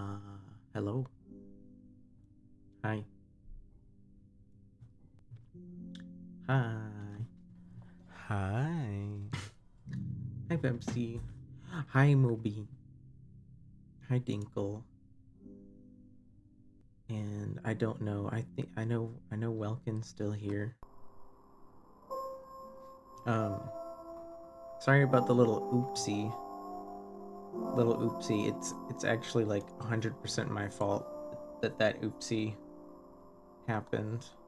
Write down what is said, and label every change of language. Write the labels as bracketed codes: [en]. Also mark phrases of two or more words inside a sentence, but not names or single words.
[en] Hello. Hi. Hi. Hi. Hi Pepsi. Hi Moby. Hi Dinkle. And I don't know. I know Welkin's still here. Sorry about the little oopsie. It's actually like 100% my fault that oopsie happened.